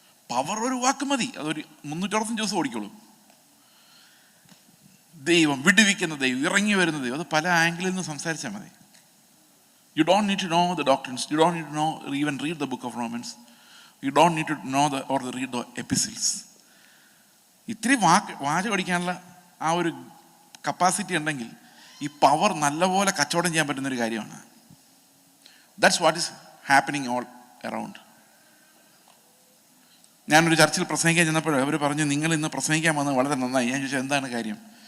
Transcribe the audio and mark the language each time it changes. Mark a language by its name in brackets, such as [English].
[Malayalam] Power ഒരു വാക്ക് മതി, അതൊരു 365 ദിവസം ഓടിക്കോളും. ദൈവം, വിടുവിക്കുന്ന ദൈവം, ഇറങ്ങി വരുന്ന ദൈവം. അത് പല ആംഗിളിൽ നിന്ന് സംസാരിച്ചാൽ മതി. [English] You don't need to know the doctrines. You don't need to know, even read the book of Romans. You don't need to know read the epistles. [Malayalam] ഇത്തിരി വാചകം അടിക്കാനുള്ള ആ ഒരു കപ്പാസിറ്റി ഉണ്ടെങ്കിൽ ഈ പവർ നല്ലപോലെ കച്ചവടം ചെയ്യാൻ പറ്റുന്നൊരു കാര്യമാണ്. [English] That's what is happening all around. [Malayalam] ഞാനൊരു ചർച്ചിൽ പ്രസംഗിക്കാൻ ചെന്നപ്പോൾ അവർ പറഞ്ഞു, നിങ്ങൾ ഇന്ന് പ്രസംഗിക്കാൻ വന്നത് വളരെ നന്നായി. ഞാൻ ചോദിച്ചാൽ എന്താണ് കാര്യം?